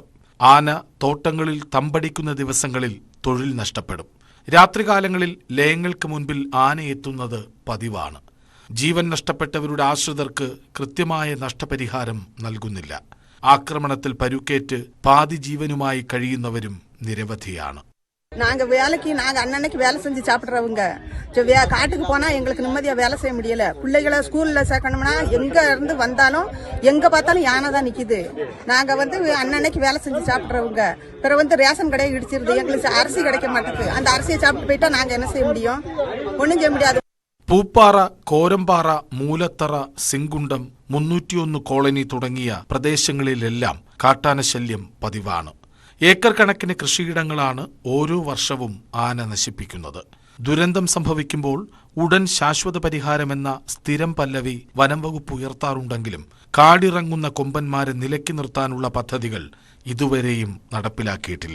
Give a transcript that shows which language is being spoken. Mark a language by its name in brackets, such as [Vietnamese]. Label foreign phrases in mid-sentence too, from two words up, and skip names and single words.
[Malayalam] ആന തോട്ടങ്ങളിൽ തമ്പടിക്കുന്ന ദിവസങ്ങളിൽ തൊഴിൽ നഷ്ടപ്പെടും. രാത്രികാലങ്ങളിൽ ലയങ്ങൾക്ക് മുൻപിൽ ആന എത്തുന്നത് പതിവാണ്. ജീവൻ നഷ്ടപ്പെട്ടവരുടെ ആശ്രിതർക്ക് കൃത്യമായ നഷ്ടപരിഹാരം നൽകുന്നില്ല. ആക്രമണത്തിൽ പരുക്കേറ്റ് പാതി ജീവനുമായി കഴിയുന്നവരും നിരവധിയാണ്. [Tamil] நாங்க அன்னன்னைக்கு வேலை செஞ்சு சாப்பிடுறவங்க. காட்டுக்கு போனா எங்களுக்கு நிம்மதியா வேலை செய்ய முடியல. பிள்ளைகளை ஸ்கூல்ல சேர்க்கணும்னா எங்க இருந்து வந்தாலும் எங்க பார்த்தாலும் யானை தான் நிக்குது. நாங்க அன்னன்னைக்கு வேலை செஞ்சு சாப்பிடுறவங்க. பிறகு ரேஷன் கடையை இடிச்சிருது. எங்களுக்கு அரிசி கிடைக்க மாட்டேங்குது. அந்த அரிசியை சாப்பிட்டு போயிட்டா நாங்க என்ன செய்ய முடியும்? ஒண்ணும் செய்ய முடியாது. [Malayalam] പൂപ്പാറ, കോരമ്പാറ, മൂലത്തറ, സിങ്കുണ്ടം, 301 കോളനി തുടങ്ങിയ പ്രദേശങ്ങളിലെല്ലാം കാട്ടാനശല്യം പതിവാണ്. ഏക്കർ കണക്കിന് കൃഷിയിടങ്ങളാണ് ഓരോ വർഷവും ആന നശിപ്പിക്കുന്നത്. ദുരന്തം സംഭവിക്കുമ്പോൾ ഉടൻ ശാശ്വത പരിഹാരമെന്ന സ്ഥിരം പല്ലവി വനം വകുപ്പ് ഉയർത്താറുണ്ടെങ്കിലും കാടിറങ്ങുന്ന കൊമ്പന്മാരെ നിലയ്ക്ക് നിർത്താനുള്ള പദ്ധതികൾ ഇതുവരെയും നടപ്പിലാക്കിയിട്ടില്ല.